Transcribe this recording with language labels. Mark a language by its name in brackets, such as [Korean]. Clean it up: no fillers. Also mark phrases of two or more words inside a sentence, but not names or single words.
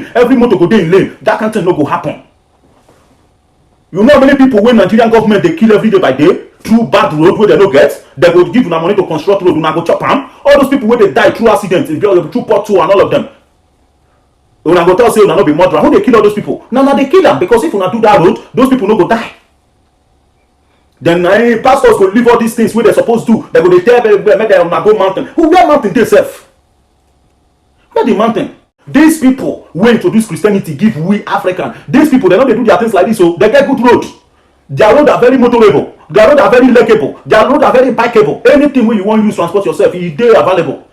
[Nigerian Pidgin] Every motor go dey in lane. That kind of thing no go happen. You know how many people when Nigerian government they kill every day by day through bad road where they no get, they go give una money to construct road, una go chop am. All those people where they die through accidents, through pothole and all of them. Una go tell say una no be murderer. Who they kill all those people? Now they kill them because if una do that road, those people no go die. Then pastors go leave all these things where they supposed to. They go they tell make them go mountain. Who where mountain they self? Where the mountain? These people who introduce Christianity give we African. These people they know they do their things like this, so they get good road. Their road are very motorable. Their road are very leggable. Their road are very bikeable. Anything where you want to use transport yourself, they are available.